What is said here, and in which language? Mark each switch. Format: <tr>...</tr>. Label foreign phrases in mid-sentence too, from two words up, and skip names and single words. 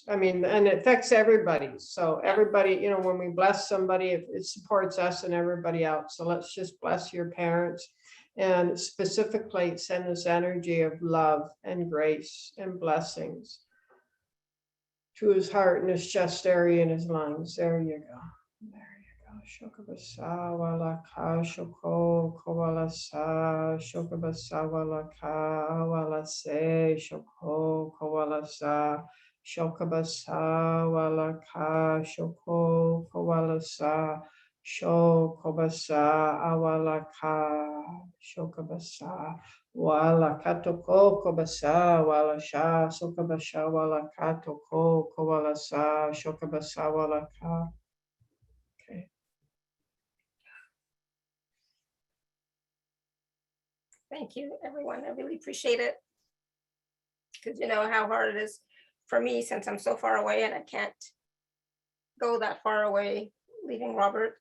<en>I mean, and it affects everybody. So everybody, you know, when we bless somebody, it supports us and everybody else. So let's just bless your parents and specifically send this energy of love and grace and blessings to his heart and his chest area and his lungs. There you go. There you go. Shokabasa walaka shoko kowalasa shokabasa walaka walase shoko kowalasa shokabasa walaka shoko kowalasa shokabasa awalaka shokabasa wala katoko kobasa wala sha sokabasha wala katoko kowalasa shokabasa wala ka. Okay. Thank you, everyone. I really appreciate it. Because you know how hard it is for me since I'm so far away and I can't go that far away leaving Robert.</en>